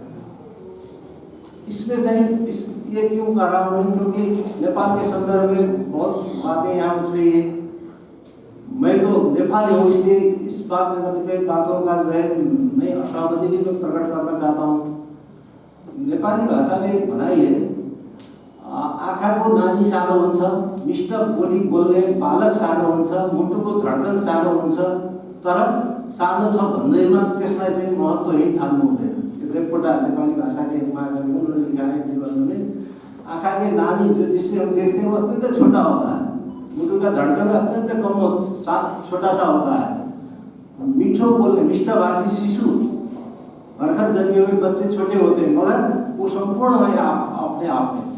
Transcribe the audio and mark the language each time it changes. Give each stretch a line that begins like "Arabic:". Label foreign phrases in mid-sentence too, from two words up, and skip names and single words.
Hindi: इसमें से ये क्यों कर रहा हूँ, क्योंकि नेपाल के संदर्भ में बहुत बातें यहाँ उठ रही है। मैं तो नेपाली हूँ, इसलिए इस बात में कतिपय बातों का जो है मैं असहमति भी प्रकट करना चाहता हूँ।
Nepali: नेपाली भाषा में एक भनाइ है, आँखाको नानी सानो हुन्छ, मिष्ट बोली बोल्ने बालक सानो हुन्छ, मुटुको धड्कन सानो हुन्छ, तर सानो छ भन्दैमा त्यसलाई चाहिँ महत्त्वहीन ठान्नु हुँदैन।
Hindi: रेपकोटा नेपाली भाषा के एक महाकवि उन्होंने लिखा है जीवन में, आँखा के नानी जो जिससे हम देखते हैं वो अत्यंत छोटा होता है, मुटु का धड़कन अत्यंत कम छोटा सा होता है। मीठो बोलने मिष्टभाषी शिशु भर्खर जन्मे हुए बच्चे छोटे होते हैं, मगर वो संपूर्ण है अपने आप में।